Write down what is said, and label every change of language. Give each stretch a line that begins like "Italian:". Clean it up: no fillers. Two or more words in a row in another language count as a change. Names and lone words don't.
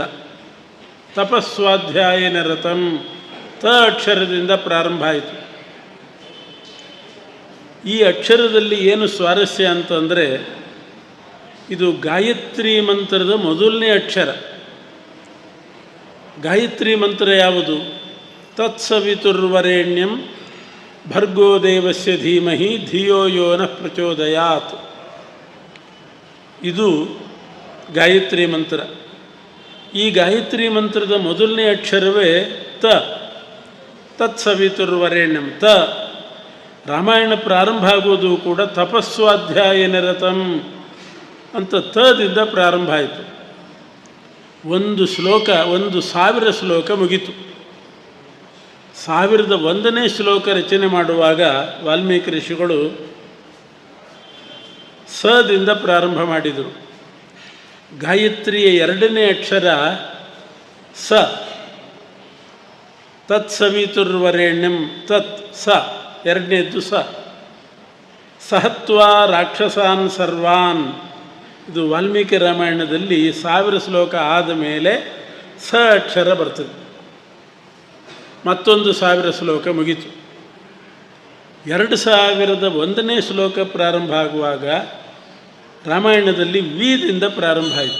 Sanskrit: ತಪಸ್ವಾಧ್ಯಾಯ ನಿರತಂ
Kannada: ತ ಅಕ್ಷರದಿಂದ ಪ್ರಾರಂಭ ಆಯಿತು. ಈ ಅಕ್ಷರದಲ್ಲಿ ಏನು ಸ್ವಾರಸ್ಯ ಅಂತಂದರೆ, ಇದು ಗಾಯತ್ರಿ ಮಂತ್ರದ ಮೊದಲನೇ ಅಕ್ಷರ. ಗಾಯತ್ರಿ ಮಂತ್ರ ಯಾವುದು?
Sanskrit: ತತ್ಸವಿತುರ್ವರೆಣ್ಯಂ ಭರ್ಗೋ ದೇವಸ್ಯ ಧೀಮಹಿ ಧಿಯೋ ಯೋ ನಃ ಪ್ರಚೋದಯಾತ್.
Kannada: ಇದು ಗಾಯತ್ರಿ ಮಂತ್ರ. ಈ ಗಾಯತ್ರಿ ಮಂತ್ರದ ಮೊದಲನೇ ಅಕ್ಷರವೇ ತ.
Sanskrit: ತತ್ಸವಿತುರ್ವರೆಣ್ಯಂ ತ.
Kannada: ರಾಮಾಯಣ ಪ್ರಾರಂಭ ಆಗೋದು ಕೂಡ
Sanskrit: ತಪಸ್ವಾಧ್ಯಾಯ ನಿರತಂ
Kannada: ಅಂತ ತದಿಂದ ಪ್ರಾರಂಭ ಆಯಿತು. 1 ಶ್ಲೋಕ, 1,000 ಶ್ಲೋಕ ಮುಗೀತು. 1001ನೇ ಶ್ಲೋಕ ರಚನೆ ಮಾಡುವಾಗ ವಾಲ್ಮೀಕಿ ಋಷಿಗಳು ಸದಿಂದ ಪ್ರಾರಂಭ ಮಾಡಿದರು. ಗಾಯತ್ರಿಯ 2ನೇ ಅಕ್ಷರ ಸ.
Sanskrit: ತತ್ಸವಿತುರ್ವರೆಣ್ಯಂ ತತ್ ಸ, 2ನೇದ್ದು ಸ. ಸಹತ್ವಾ ರಾಕ್ಷಸಾನ್ ಸರ್ವಾನ್.
Kannada: ಇದು ವಾಲ್ಮೀಕಿ ರಾಮಾಯಣದಲ್ಲಿ 1000 ಶ್ಲೋಕ ಆದ ಮೇಲೆ ಸ ಅಕ್ಷರ ಬರ್ತದೆ. ಮತ್ತೊಂದು 1000 ಶ್ಲೋಕ ಮುಗೀತು. 2001ನೇ ಶ್ಲೋಕ ಪ್ರಾರಂಭ ಆಗುವಾಗ ರಾಮಾಯಣದಲ್ಲಿ ವಿದಿಂದ ಪ್ರಾರಂಭ ಆಯಿತು.